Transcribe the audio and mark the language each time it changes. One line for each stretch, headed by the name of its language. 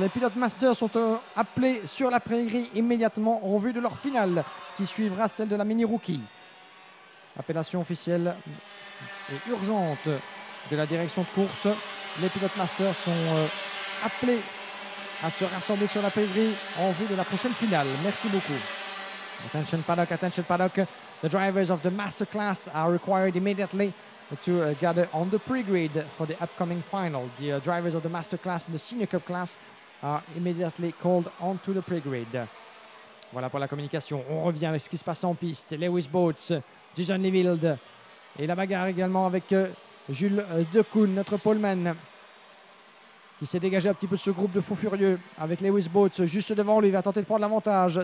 French: Les pilotes Master sont appelés sur la prairie immédiatement en vue de leur finale qui suivra celle de la Mini Rookie. Appellation officielle et urgente de la direction de course. Les pilotes Masters sont appelés à se rassembler sur la prairie en vue de la prochaine finale. Merci beaucoup. Attention paddock, attention paddock.
English: The drivers of the Master class are required immediately to gather on the pre-grid for the upcoming final. The drivers of the Master class and the Senior Cup class are immediately called onto the pre-grid.
French: Voilà pour la communication. On revient avec ce qui se passe en piste. Lewis Boats, Jason Leville et la bagarre également avec Jules Decoune, notre poleman, qui s'est dégagé un petit peu de ce groupe de fous furieux avec Lewis Boats juste devant lui. Il va tenter de prendre l'avantage.